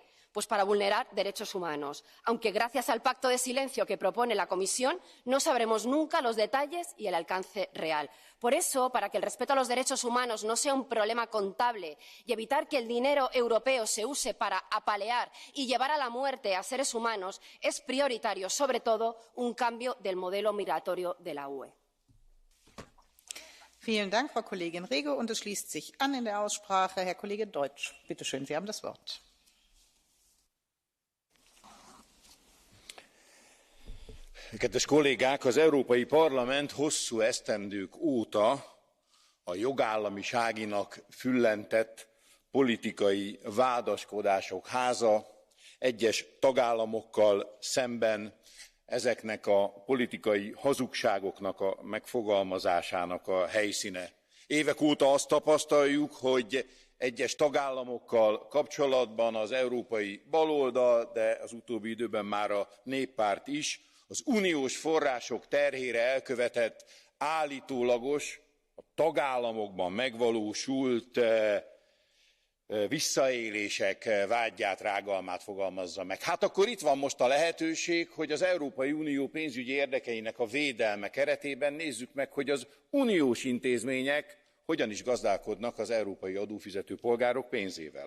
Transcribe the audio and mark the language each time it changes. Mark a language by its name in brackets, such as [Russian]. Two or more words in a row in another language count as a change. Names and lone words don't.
[Spanish] Pues para vulnerar derechos humanos, aunque gracias al pacto de silencio que propone la Comisión no sabremos nunca los detalles y el alcance real. Por eso, para que el respeto a los derechos humanos no sea un problema contable y evitar que el dinero europeo se use para apalear y llevar a la muerte a seres humanos, es prioritario, sobre todo, un cambio del modelo migratorio de la UE. [German] Vielen Dank, Frau Kollegin Rego. Und es schließt sich an in der Aussprache Herr Kollege Deutsch. Bitte schön, Sie haben das Wort. [Hungarian] Kedves kollégák, az Európai Parlament hosszú esztendők óta a jogállamiságinak füllentett politikai vádaskodások háza, egyes tagállamokkal szemben ezeknek a politikai hazugságoknak a megfogalmazásának a helyszíne. Évek óta azt tapasztaljuk, hogy egyes tagállamokkal kapcsolatban az európai baloldal, de az utóbbi időben már a néppárt is, az uniós források terhére elkövetett állítólagos, a tagállamokban megvalósult visszaélések vádját, rágalmát fogalmazza meg. Hát akkor itt van most a lehetőség, hogy az Európai Unió pénzügyi érdekeinek a védelme keretében nézzük meg, hogy az uniós intézmények hogyan is gazdálkodnak az európai adófizető polgárok pénzével.